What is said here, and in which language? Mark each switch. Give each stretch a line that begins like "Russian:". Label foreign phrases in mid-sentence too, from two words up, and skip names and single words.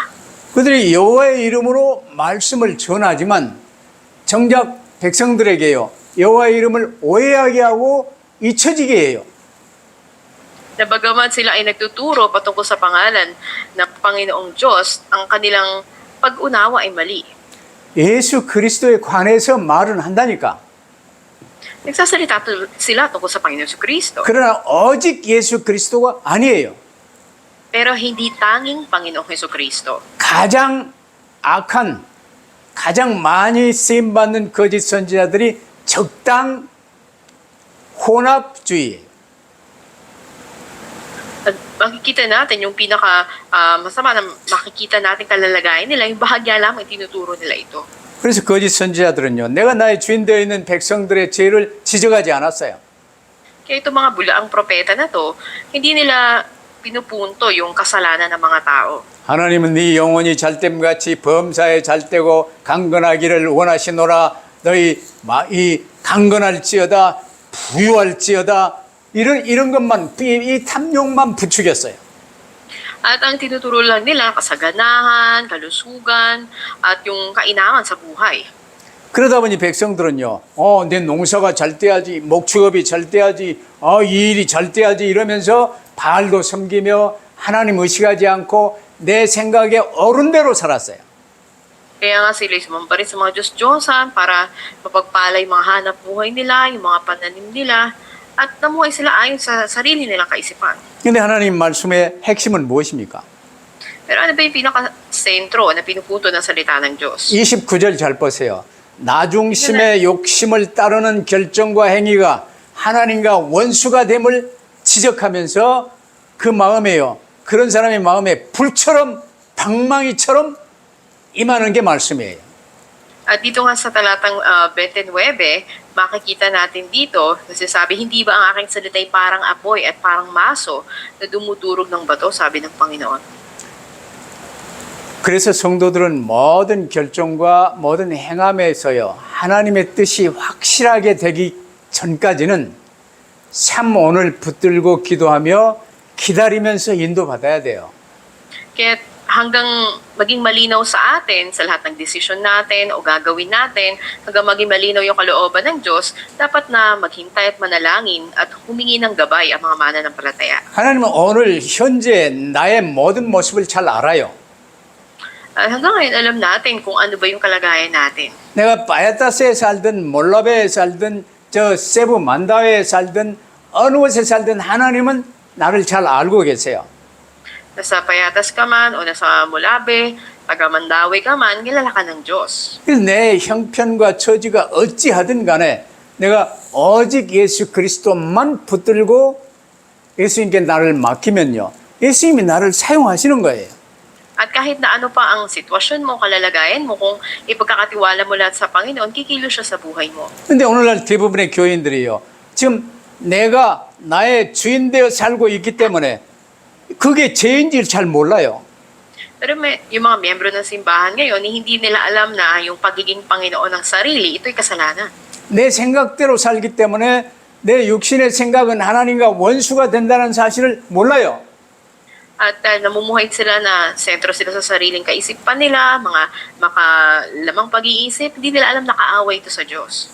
Korean: 그들이 여호와의 이름으로 말씀을 전하지만 정작 백성들에게요. 여호와의 이름을 오해하게 하고 잊혀지게 해요.
Filipino: Na bagaman sila ay nagtuturo patungkol sa pangalan ng Panginoong Diyos, ang kanilang pag-unawa ay mali.
Korean: 예수 그리스도에 관해서 말은 한다니까.
Filipino: Nagsasalita sila tungkol sa Panginoong Kristo.
Korean: 그러나 오직 예수 그리스도가 아니에요.
Filipino: Pero hindi tanging Panginoong Kristo.
Korean: 가장 악한, 가장 많이 쓰임받는 거짓 선지자들이 적당 혼합주의예요.
Filipino: At makikita natin yung pinaka masama na makikita natin kalalagayan nila, yung bahagya lamang tinuturo nila ito.
Korean: 그래서 거짓 선지자들은요, 내가 나의 주인 되어 있는 백성들의 죄를 지적하지 않았어요.
Filipino: Kaya itong mga bulaang propeta na to, hindi nila pinupunto yung kasalanan ng mga tao.
Korean: 하나님은 네 영혼이 잘됨같이 범사에 잘되고 강건하기를 원하시노라. 너희 이 강건할지어다 부유할지어다 이런 것만 이 탐욕만 부추겼어요.
Filipino: At ang tinuturo lang nila, kasaganahan, kalusugan, at yung kainangan sa buhay.
Korean: 그러다 보니 백성들은요, 내 농사가 잘 돼야지, 목축업이 잘 돼야지, 이 일이 잘 돼야지 이러면서 바알도 섬기며 하나님 의식하지 않고 내 생각에 옳은 대로 살았어요.
Filipino: Kaya nga sila sumamba rin sa mga Diyos-Diyosan para mapagpalay mga hanap buhay nila, yung mga pananim nila, at namuhay sila ayon sa sarili nilang kaisipan.
Korean: 근데 하나님 말씀의 핵심은 무엇입니까?
Filipino: Pero ano ba yung pinaka-sentro na pinupunto ng salita ng Diyos?
Korean: 29절 잘 보세요. 나중심의 욕심을 따르는 결정과 행위가 하나님과 원수가 됨을 지적하면서 그 마음에요. 그런 사람의 마음에 불처럼 방망이처럼 임하는 게 말씀이에요.
Filipino: At dito nga sa talatang 29, makikita natin dito, nasasabi, hindi ba ang aking salita'y parang apoy at parang maso na dumudurog ng bato, sabi ng Panginoon.
Korean: 그래서 성도들은 모든 결정과 모든 행함에서요, 하나님의 뜻이 확실하게 되기 전까지는 참 오늘 붙들고 기도하며 기다리면서 인도받아야 돼요.
Filipino: Kaya hanggang maging malinaw sa atin sa lahat ng desisyon natin o gagawin natin, hanggang maging malinaw yung kalooban ng Diyos, dapat na maghintay at manalangin at humingi ng gabay ang mga mananampalataya.
Korean: 하나님은 오늘 현재 나의 모든 모습을 잘 알아요.
Filipino: Hanggang ngayon alam natin kung ano ba yung kalagayan natin.
Korean: 내가 바야타스에 살든 몰라베에 살든 저 세부 만다웨에 살든 어느 곳에 살든 하나님은 나를 잘 알고 계세요.
Filipino: Nasa Payatas ka man o nasa Mulabe, taga Mandawi ka man, kilala ka ng Diyos.
Korean: 그래서 내 형편과 처지가 어찌하든 간에 내가 오직 예수 그리스도만 붙들고 예수님께 나를 맡기면요. 예수님이 나를 사용하시는 거예요.
Filipino: At kahit na ano pa ang sitwasyon mo, kalalagayan mo, kung ipagkakatiwala mo lahat sa Panginoon, kikilos siya sa buhay mo.
Korean: 근데 오늘날 대부분의 교인들이요. 지금 내가 나의 주인 되어 살고 있기 때문에 그게 죄인지를 잘 몰라요.
Filipino: Pero yung mga miyembro ng simbahan ngayon, hindi nila alam na yung pagiging Panginoon ng sarili, ito'y kasalanan.
Korean: 내 생각대로 살기 때문에 내 육신의 생각은 하나님과 원수가 된다는 사실을 몰라요.
Filipino: At namumuhay sila na sentro sila sa sariling kaisipan nila, mga makalamang pag-iisip, hindi nila alam na kaaway ito sa Diyos.